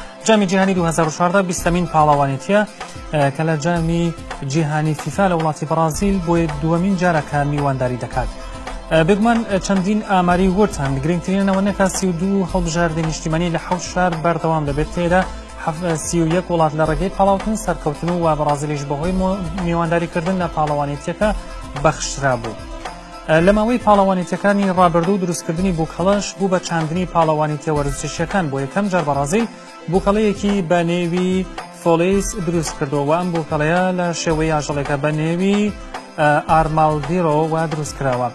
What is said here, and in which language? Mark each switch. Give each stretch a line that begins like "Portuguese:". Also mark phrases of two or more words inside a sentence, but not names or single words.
Kurdish: جام جهانی 2014 بیستمین پالوانیتیه که ل جام جهانی فیفا ل ولاتی برازیل بو دومین جاره که میوانداری دکد.
Central Kurdish: بگمان چندین آماری ورد گرینگترین نوانه که 32 هەڵبژاردنی نیشتیمانی لە 8 شار بەردەوام دەبێت تێدا 31 وڵات لە ڕێگەی پاڵاوتن سەرکەوتن و بەرازیلیش بەهۆی میوانداریکردن لە پاڵەوانیتیەکە بەخشرا بوو. لە ماوەی پاڵەوانیتیەکانی ڕابردوو و دروستکردنی بووکەڵەش بوو بە چاندنی پاڵەوانیتیە وەرزشیەکان بۆ یەکەم جار بەرازیل بووکەڵەیەکی بە نێوی فۆلیس دروست کردەوە و ئەم بووکەڵەیە لە شێوەی ئاژەڵێکە بە نێوی ئارمالدیرۆ دروستکراوە.